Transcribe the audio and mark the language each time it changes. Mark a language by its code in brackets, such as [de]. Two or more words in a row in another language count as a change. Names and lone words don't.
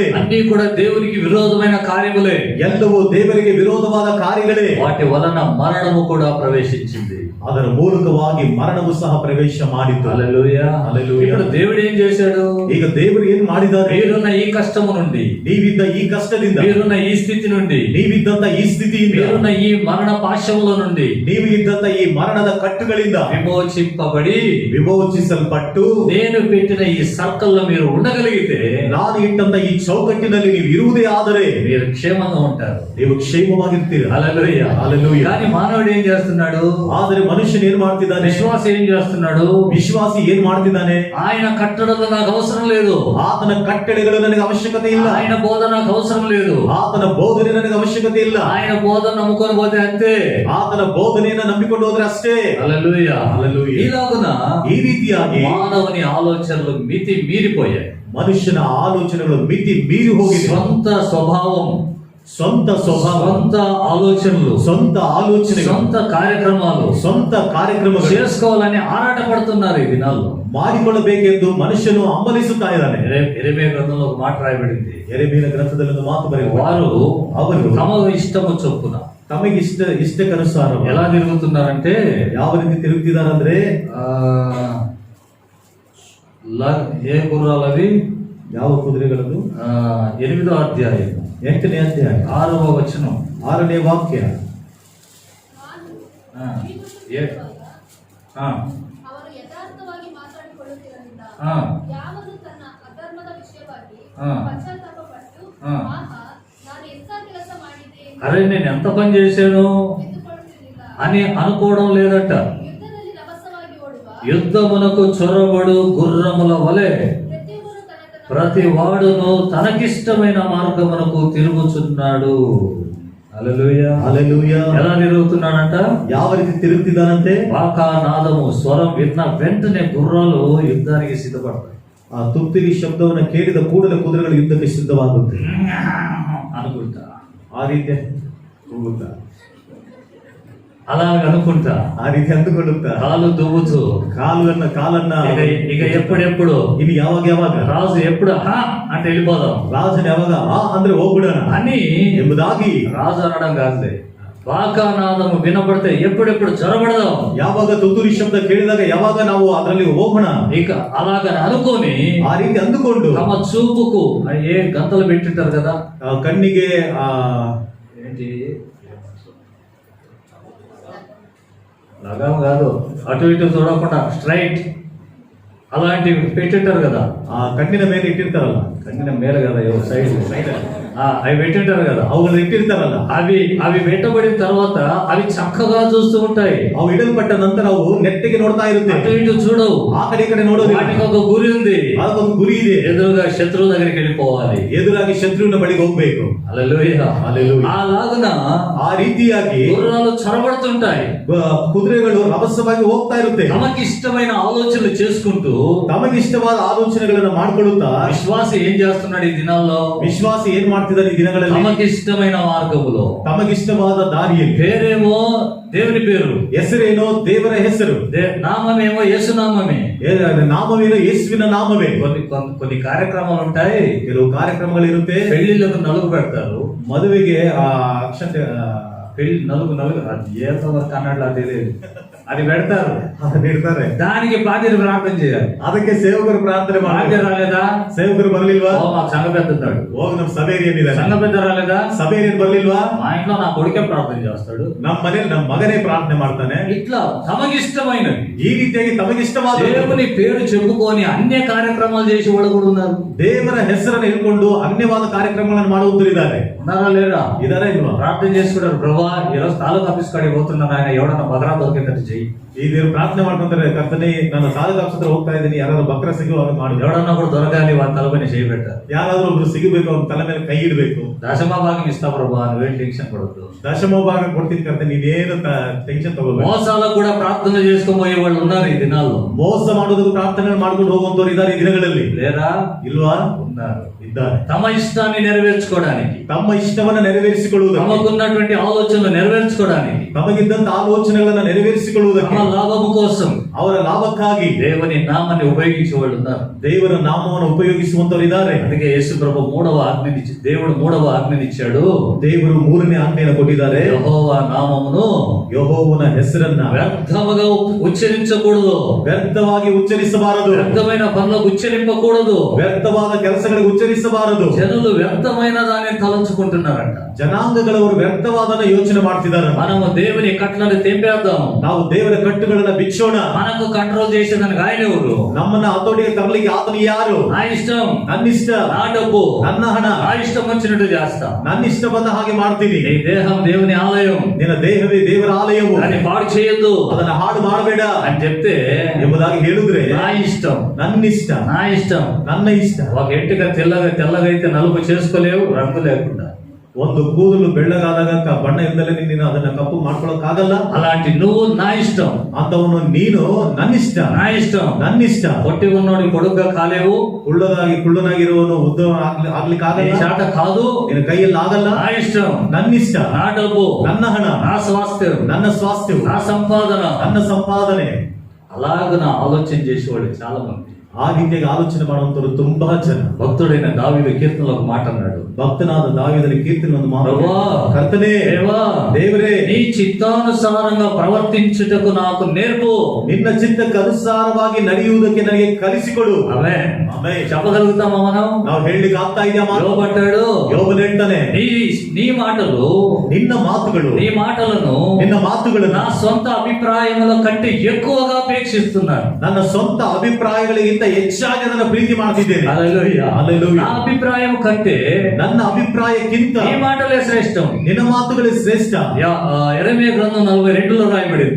[te] అన్ని కూడా దేవునికి విరోధమైన కార్యములే. [kn] ಎಲ್ಲವೂ ದೇವರಿಗೆ ವಿರೋಧವಾದ ಕಾರ್ಯಗಳೇ. [te] వాటి వలన మరణము కూడా ప్రవేశించింది. [kn] ಅದರ ಮೂಲಕವಾಗಿ ಮರಣವು ಸಹ ಪ್ರವೇಶ ಮಾಡಿತು. [te] హల్లెలూయా, హల్లెలూయా. ఇప్పుడు దేవుడు ఏం చేశాడు? [kn] ಈಗ ದೇವರು ಏನು ಮಾಡಿದ್ದಾರೆ? [te] మీరున్న ఈ కష్టము నుండి, [kn] ನೀವಿದ್ದ ಈ ಕಷ್ಟದಿಂದ, [te] మీరున్న ఈ స్థితి నుండి, [kn] ನೀವಿದ್ದಂತ ಈ ಸ್ಥಿತಿಯಿಂದ, [te] మీరున్న ఈ మరణ పాశముల నుండి, [kn] ನೀವು ಇದ್ದಂತ ಈ ಮರಣದ ಕಟ್ಟುಗಳಿಂದ [te] విమోచింపబడి, [kn] ವಿಮೋಚಿಸಲ್ಪಟ್ಟು, [te] నేను పెట్టిన ఈ సర్కల్లో మీరు ఉండగలిగితే, [kn] ನಾನು ಇಟ್ಟಂತ ಈ ಚೌಕಟ್ಟಿನಲ್ಲಿ ನೀವು ಇರುವುದೇ ಆದರೆ [te] మీరు క్షేమంగా ఉంటారు. [kn] ನೀವು ಕ್ಷೇಮವಾಗಿರ್ತೀರ. [te] హల్లెలూయా, హల్లెలూయా. కానీ మానవుడు ఏం చేస్తున్నాడు? [kn] ಆದರೆ ಮನುಷ್ಯನು ಏನ್ ಮಾಡ್ತಿದ್ದಾನೆ? [te] విశ్వాసి ఏం చేస్తున్నాడు? [kn] ವಿಶ್ವಾಸಿ ಏನ್ ಮಾಡ್ತಿದ್ದಾನೆ? [te] ఆయన కట్టడలు నాకు అవసరం లేదు, [kn] ಆತನ ಕಟ್ಟಳೆಗಳು ನನಗೆ ಅವಶ್ಯಕತೆ ಇಲ್ಲ, [te] ఆయన బోధ నాకు అవసరం లేదు, [kn] ಆತನ ಬೋಧನೆ ನನಗೆ ಅವಶ್ಯಕತೆ ಇಲ್ಲ, [te] ఆయన బోధన నమ్ముకొని పోతే అంతే, [kn] ಆತನ ಬೋಧನೆಯನ್ನ ನಂಬಿಕೊಂಡು ಹೋದ್ರೆ ಅಷ್ಟೇ. [te] హల్లెలూయా, హల్లెలూయా. ఇలాగున [kn] ಈ ರೀತಿಯಾಗಿ [te] మానవుని ఆలోచనలు మితి మీరిపోయాయి. [kn] ಮನುಷ್ಯನ ಆಲೋಚನೆಗಳು ಮಿತಿ ಮೀರಿ ಹೋಗಿದೆ. [te] స్వంత స్వభావం, [kn] ಸ್ವಂತ ಸ್ವಭಾವ, [te] స్వంత ఆలోచనలు, [kn] ಸ್ವಂತ ಆಲೋಚನೆ, [te] సొంత కార్యక్రమాలు [kn] ಸ್ವಂತ ಕಾರ್ಯಕ್ರಮಗಳು [te] చేసుకోవాలని ఆరాట పడుతున్నారు ఈ దినాల్లో. [kn] ಮಾಡಿಕೊಳ್ಳಬೇಕೆಂದು ಮನುಷ್ಯನು ಹಂಬಲಿಸುತ್ತಾ ಇದ್ದಾನೆ. [te] యెరెమీయా గ్రంథంలో ఒక మాట రాయబడింది. [kn] ಯೆರೆಮೀಯನ ಗ್ರಂಥದಲ್ಲಿ ಒಂದು ಮಾತು ಬರೆಯಲಾಗಿದೆ. ಅವರು [te] తమ ఇష్టము చొప్పున [kn] ತಮಗೆ ಇಷ್ಟಕ್ಕನುಸಾರ [te] ఎలా తిరుగుతున్నారంటే, [kn] ಯಾವ ರೀತಿ ತಿರುಗುತ್ತಿದ್ದಾರಂದ್ರೆ, [te] ఏ గుర్రాలవి, [kn] ಯಾವ ಕುದುರೆಗಳದು? [te] 8వ అధ్యాయం [kn] 8ನೇ ಅಧ್ಯಾಯ [te] 6వ వచనం [kn] 6ನೇ ವಾಕ್ಯ. ನಾನು ಜೀವಿಸುತ್ತಿರುವಾಗ ಅವರು ಯಥಾರ್ಥವಾಗಿ ಮಾತಾಡಿಕೊಳ್ಳುತ್ತಿರಲಿಲ್ಲ. ಯಾವನು ತನ್ನ ಅಧರ್ಮದ ವಿಷಯವಾಗಿ ಪಶ್ಚಾತ್ತಾಪಪಟ್ಟು ಆಹಾ ನಾನು ಎಂಥ ಕೆಲಸ ಮಾಡಿದೆ [te] అరే నేను ఎంత పని చేశాను [kn] ಎಂದುಕೊಳ್ಳುತ್ತಿರಲಿಲ್ಲ. [te] అని అనుకోవడం లేదట. [kn] ಯುದ್ಧದಲ್ಲಿ ರಭಸವಾಗಿ ಓಡುವ [te] యుద్ధమునకు చొరబడు గుర్రముల వలె [kn] ಪ್ರತಿಯೊಬ್ಬರು ತನ್ನ ತನ್ನ [te] ప్రతి వాడును తనకిష్టమైన మార్గమునకు తిరుగుచున్నాడు. హల్లెలూయా, హల్లెలూయా. ఎలా తిరుగుతున్నాడంట? [kn] ಯಾವ ರೀತಿ ತಿರುಗುತ್ತಿದ್ದಾನಂತೆ? [te] వాకానాదము స్వరం విన్న వెంటనే గుర్రాలు యుద్ధానికి సిద్ధపడతాయి. [kn] ಆ ತುತ್ತೂರಿ ಶಬ್ದವನ್ನು ಕೇಳಿದ ಕೂಡಲೇ ಕುದುರೆಗಳು ಯುದ್ಧಕ್ಕೆ ಸಿದ್ಧವಾಗುತ್ತೆ [te] అనుకుంటా, [kn] ಆ ರೀತಿ ಹೋಗುತ್ತಾ, [te] అలాగ అనుకుంటా, [kn] ಆ ರೀತಿ ಅಂದುಕೊಳ್ಳುತ್ತಾ, [te] కాలు దువ్వుతూ [kn] ಕಾಲನ್ನ [te] ఇక ఎప్పుడెప్పుడు [kn] ಇನ್ನು ಯಾವಾಗ [te] రాజు ఎప్పుడు అంటే వెళ్ళిపోదాం, [kn] ರಾಜನ ಯಾವಾಗ ಅಂದ್ರೆ ಹೋಗ್ಬಿಡೋಣ [te] అని [kn] ಎಂಬುದಾಗಿ [te] రాజు అనడం కాదులే. వాకానాదము వినపడితే ఎప్పుడెప్పుడు చొరబడదాం, [kn] ಯಾವಾಗ ತುತ್ತೂರಿ ಶಬ್ದ ಕೇಳಿದಾಗ ಯಾವಾಗ ನಾವು ಅದರಲ್ಲಿ ಹೋಗೋಣ, [te] ఇక అలాగని అనుకోని [kn] ಆ ರೀತಿ ಅಂದುಕೊಂಡು [te] తమ చూపుకు ఏ గంతలు పెట్టింటారు కదా, [kn] ಕಣ್ಣಿಗೆ [te] ఏంటి లగం కాదు, అటు ఇటు చూడకుండా స్ట్రైట్ అలాంటివి పెట్టింటారు కదా. [kn] ಆ ಕಣ್ಣಿನ ಮೇಲೆ ಇಟ್ಟಿರ್ತಾರಲ್ಲ, ಕಣ್ಣಿನ ಮೇಲೆ [te] కదా, సైడ్ [kn] ಸೈಡ್ [te] అవి పెట్టింటారు కదా, [kn] ಅವುಗಳನ್ನ ಇಟ್ಟಿರ್ತಾರಲ್ಲ, [te] అవి పెట్టబడిన తర్వాత అవి చక్కగా చూస్తూ ఉంటాయి. [kn] ಅವು ಇಡಲ್ಪಟ್ಟ ನಂತರ ಅವು ನೆಟ್ಟಿಗೆ ನೋಡ್ತಾ ಇರುತ್ತೆ, [te] అటు ఇటు చూడవు, [kn] ಆ ಕಡೆ ಈ ಕಡೆ ನೋಡೋದಿಲ್ಲ. [te] వాటికి ఒక గురి ఉంది, [kn] ಅದಕ್ಕೊಂದು ಗುರಿ ಇದೆ, [te] ఎదురుగా శత్రువు దగ్గరికి వెళ్ళిపోవాలి. [kn] ಎದುರಾಗಿ ಶತ್ರುವಿನ ಬಳಿಗೆ ಹೋಗ್ಬೇಕು. [te] హల్లెలూయా. హల్లెలూయా. అలాగున [kn] ಆ ರೀತಿಯಾಗಿ [te] గుర్రాలు చొరబడుతుంటాయి, [kn] ಕುದುರೆಗಳು ರಭಸವಾಗಿ ಹೋಗ್ತಾ ಇರುತ್ತೆ, [te] తమకి ఇష్టమైన ఆలోచనలు చేసుకుంటూ. [kn] ತಮಗಿಷ್ಟವಾದ ಆಲೋಚನೆಗಳನ್ನ ಮಾಡ್ಕೊಳ್ಳುತ್ತಾ [te] విశ్వాసి ఏం చేస్తున్నాడు ఈ దినాల్లో? [kn] ವಿಶ್ವಾಸಿ ಏನ್ ಮಾಡ್ತಿದ್ದಾರೆ ಈ ದಿನಗಳಲ್ಲಿ? [te] తమకి ఇష్టమైన మార్గములో, [kn] ತಮಗಿಷ್ಟವಾದ ದಾರಿಯಲ್ಲಿ. [te] పేరేమో దేవుని పేరు, [kn] ಹೆಸರೇನೋ ದೇವರ ಹೆಸರು, [te] నామమేమో యేసు నామమే. [kn] ನಾಮವೇನೋ ಯೇಸುವಿನ ನಾಮವೇ. [te] కొన్ని కార్యక్రమాలు ఉంటాయి, [kn] ಕೆಲವು ಕಾರ್ಯಕ್ರಮಗಳು ಇರುತ್ತೆ. [te] పెళ్లిళ్ళకు నలుగు పెడతారు, [kn] ಮದುವೆಗೆ ಆ ಅಕ್ಷತೆ [te] పెళ్లి నలుగు అది ఏదో కన్నడలో తెలియదు, అది పెడతారు, [kn] ಅದನ್ನ ಇಡ್ತಾರೆ. [te] దానికి బాధ్యత ప్రార్థన చేయాలి. [kn] ಅದಕ್ಕೆ ಸೇವಕರು ಪ್ರಾರ್ಥನೆ [te] బాధ్యత [kn] ಮಾಡಿ. [te] రాలేదా? [kn] ಸೇವಕರು ಬರ್ಲಿಲ್ವಾ? [te] ఓ మాకు సంఘ పెద్ద ఉన్నాడు, [kn] ಹೋಗಿ ನಮ್ ಸಭೆಯೇನಿದೆ, [te] సంఘ పెద్ద రాలేదా? [kn] ಸಭೆಯೇನ್ ಬರ್ಲಿಲ್ವಾ? [te] మా ఇంట్లో నా కొడుకే ప్రార్థన చేస్తాడు, [kn] ನಮ್ಮ ಮನೇಲಿ ನಮ್ಮ ಮಗನೇ ಪ್ರಾರ್ಥನೆ ಮಾಡ್ತಾನೆ. [te] ఇట్లా తమకిష్టమైనవి [kn] ಈ ರೀತಿಯಾಗಿ ತಮಗಿಷ್ಟವಾದ [te] దేవుని పేరు చెప్పుకొని అన్య కార్యక్రమాలు చేసి వాళ్ళు కూడా ఉన్నారు. [kn] ದೇವರ ಹೆಸರನ್ನು ಹೇಳ್ಕೊಂಡು ಅನ್ಯವಾದ ಕಾರ್ಯಕ್ರಮಗಳನ್ನು ಮಾಡುವವರು ಇದ್ದಾರೆ. [te] ఉన్నారా లేరా? [kn] ಇದಾರ ಇಲ್ವಾ? [te] ప్రార్థన చేసుకుంటారు, ప్రభా ఈరోజు తాలూకా ఆఫీస్ కాడికి పోతున్నాను, ఆయన ఎవడన్నా భద్రా దొరికేటట్టు చెయ్యి. [kn] ಈ ದೇವರು ಪ್ರಾರ್ಥನೆ ಮಾಡ್ಕೊಂತಾರೆ, ಕರ್ತನೆ ನಾನು ಸಾಲದ ಆಫೀಸ್ ಹತ್ರ ಹೋಗ್ತಾ ಇದ್ದೀನಿ, ಯಾರಾದ್ರೂ ಬಕ್ರ ಸಿಗುವಾಗ ಮಾಡಿ. [te] ఎవడన్నా కూడా దొరకాలి, వాళ్ళ తలపైన చేయి పెట్టారు. [kn] ಯಾರಾದ್ರೂ ಒಬ್ರು ಸಿಗಬೇಕು, ಅವ್ರ ತಲೆ ಮೇಲೆ ಕೈ ಇಡಬೇಕು. [te] దశమ భాగం ఇస్తా ప్రభా, నువ్వేం టెన్షన్ పడద్దు. [kn] ದಶಮ ಭಾಗ ಕೊಡ್ತೀನಿ ಕರ್ತನೆ, ನೀನೇನು ಟೆನ್ಷನ್ ತಗೋಬೇಕು. [te] మోసాలకు కూడా ప్రార్థన చేసుకుపోయే వాళ్ళు ఉన్నారు ఈ దినాల్లో. [kn] ಮೋಸ ಮಾಡೋದಕ್ಕೆ ಪ್ರಾರ್ಥನೆ ಮಾಡ್ಕೊಂಡು ಹೋಗುವಂತವ್ರು ಇದ್ದಾರೆ ಈ ದಿನಗಳಲ್ಲಿ. [te] లేరా? [kn] ಇಲ್ವಾ? [te] ఉన్నారు. [kn] ಇದ್ದಾರೆ. [te] తమ ఇష్టాన్ని నెరవేర్చుకోవడానికి, [kn] ತಮ್ಮ ಇಷ್ಟವನ್ನ ನೆರವೇರಿಸಿಕೊಳ್ಳುವುದಕ್ಕೆ, [te] తమకున్నటువంటి ఆలోచనలు నెరవేర్చుకోవడానికి, [kn] ತಮಗಿದ್ದಂತ ಆಲೋಚನೆಗಳನ್ನ ನೆರವೇರಿಸಿಕೊಳ್ಳುವುದಕ್ಕೆ, [te] తమ లాభము కోసం [kn] ಅವರ ಲಾಭಕ್ಕಾಗಿ [te] దేవుని నామాన్ని ఉపయోగించే వాళ్ళు ఉన్నారు. [kn] ದೇವರ ನಾಮವನ್ನು ಉಪಯೋಗಿಸುವಂತವರು ಇದ್ದಾರೆ. [te] అందుకే యేసు ప్రభు దేవుడు మూడవ ఆజ్ఞనిచ్చాడు. [kn] ದೇವರು ಮೂರನೇ ಆಜ್ಞೆಯನ್ನು ಕೊಟ್ಟಿದ್ದಾರೆ. [te] యెహోవా నామమును [kn] ಯೆಹೋವನ ಹೆಸರನ್ನ [te] వ్యర్థముగా ఉచ్చరించకూడదు, [kn] ವ್ಯರ್ಥವಾಗಿ ಉಚ್ಚರಿಸಬಾರದು, [te] వ్యర్థమైన పనులకు ఉచ్చరింపకూడదు, [kn] ವ್ಯರ್ಥವಾದ ಕೆಲಸಗಳಿಗೆ ಉಚ್ಚರಿಸಬಾರದು. [te] జనులు వ్యర్థమైన దాన్ని తలంచుకుంటున్నారంట. [kn] ಜನಾಂಗಗಳವರು ವ್ಯರ್ಥವಾದನ್ನ ಯೋಚನೆ ಮಾಡ್ತಿದ್ದಾರೆ. [te] మనము దేవుని కట్లను తెంపేద్దాం, [kn] ನಾವು ದೇವರ ಕಟ್ಟುಗಳನ್ನ ಬಿಚ್ಚೋಣ. [te] మనకు కంట్రోల్ చేసేదానికి ఆయన ఎవరు? [kn] ನಮ್ಮನ್ನ ಹತೋಟಿಗೆ ತರಲಿಕ್ಕೆ ಆತನು ಯಾರು? [te] నా ఇష్టం, [kn] ನನ್ನ ಇಷ್ಟ, [te] నా డబ్బు, [kn] ನನ್ನ ಹಣ, [te] నా ఇష్టం వచ్చినట్టు చేస్తా. [kn] ನನ್ನ ಇಷ್ಟ ಬಂದ ಹಾಗೆ ಮಾಡ್ತೀನಿ. [te] నీ దేహం దేవుని ఆలయం, [kn] ನಿನ್ನ ದೇಹವೇ ದೇವರ ಆಲಯವು, [te] దాన్ని పాడు చేయొద్దు [kn] ಅದನ್ನ ಹಾಳು ಮಾಡಬೇಡ [te] అని చెప్తే [kn] ಎಂಬುದಾಗಿ ಹೇಳಿದ್ರೆ, [te] నా ఇష్టం, [kn] ನನ್ನ ಇಷ್ಟ, [te] నా ఇష్టం. [kn] ನನ್ನ ಇಷ್ಟ. [te] ఒక ఎంటిక తెల్లగైతే నలుపు చేసుకోలేవు, రంగు లేకుండా. [kn] ಒಂದು ಕೂದಲು ಬೆಳ್ಳಗಾದಾಗ ಬಣ್ಣ ಇಲ್ಲದಲೇ ನೀನು ಅದನ್ನ ಕಪ್ಪು ಮಾಡ್ಕೊಳಕ್ಕಾಗಲ್ಲ. [te] అలాంటి నువ్వు నా ఇష్టం, [kn] ಅಂತವನು ನೀನು ನನ್ನ ಇಷ್ಟ, [te] నా ఇష్టం. [kn] ನನ್ನ ಇಷ್ಟ. [te] పొట్టి ఉన్నోడి పొడుగ్గా కాలేవు, [kn] ಕುಳ್ಳನಾಗಿರುವವನು ಉದ್ದ ಆಗ್ಲಿಕ್ಕೆ [te] నీ [kn] ಆಗಲ್ಲ, [te] చేత కాదు, [kn] ನಿನ್ನ ಕೈಯಲ್ಲಿ ಆಗಲ್ಲ. [te] నా ఇష్టం, [kn] ನನ್ನ ಇಷ್ಟ, [te] నా డబ్బు, [kn] ನನ್ನ ಹಣ, [te] నా స్వాస్థ్యం, [kn] ನನ್ನ ಸ್ವಾಸ್ಥ್ಯವು, [te] నా సంపాదన. [kn] ನನ್ನ ಸಂಪಾದನೆ. [te] అలాగన ఆలోచన చేసేవాడు చాలా మంది. [kn] ಆ ರೀತಿಯಾಗಿ ಆಲೋಚನೆ ಮಾಡುವಂತವರು ತುಂಬಾ ಜನ. [te] భక్తుడైన దావీదు కీర్తనలో ఒక మాట అన్నాడు, [kn] ಭಕ್ತನಾದ ದಾವೀದನ ಕೀರ್ತನೆ ಒಂದು ಮಾತು, [te] ప్రభువా, [kn] ಕರ್ತನೇ, [te] దేవా, [kn] ದೇವರೇ, [te] నీ చిత్తానుసారంగా ప్రవర్తించుటకు నాకు నేర్పు. [kn] ನಿನ್ನ ಚಿತ್ತಕ್ಕೆ ಅನುಸಾರವಾಗಿ ನಡೆಯುವುದಕ್ಕೆ ನನಗೆ ಕಲಿಸಿಕೊಡು. [te] ఆమేన్. [kn] ಆಮೆನ್. [te] చెప్పగలుగుతామా మనం? [kn] ನಾವು ಹೇಳಲಿಕ್ಕೆ ಆಗ್ತಾ ಇದೆಯಾ ಮಾತು? [te] యోబు అంటాడు, [kn] ಯೋಬನು ಹೇಳ್ತಾನೆ, [te] నీ మాటలు, [kn] ನಿನ್ನ ಮಾತುಗಳು, [te] నీ మాటలను [kn] ನಿನ್ನ ಮಾತುಗಳನ್ನು [te] నా సొంత అభిప్రాయముల కంటే ఎక్కువగా అపేక్షిస్తున్నాను. [kn] ನನ್ನ ಸ್ವಂತ ಅಭಿಪ್ರಾಯಗಳಿಗಿಂತ ಹೆಚ್ಚಾಗಿ ಅದನ್ನ ಪ್ರೀತಿ ಮಾಡ್ತಿದ್ದೇನೆ. [te] హల్లెలూయా. హల్లెలూయా. నా అభిప్రాయం కంటే [kn] ನನ್ನ ಅಭಿಪ್ರಾಯಕ್ಕಿಂತ [te] నీ మాటలే శ్రేష్టం. [kn] ನಿನ್ನ ಮಾತುಗಳೇ ಶ್ರೇಷ್ಠ. [te] యెరెమీయా గ్రంథం 42లో రాయబడింది.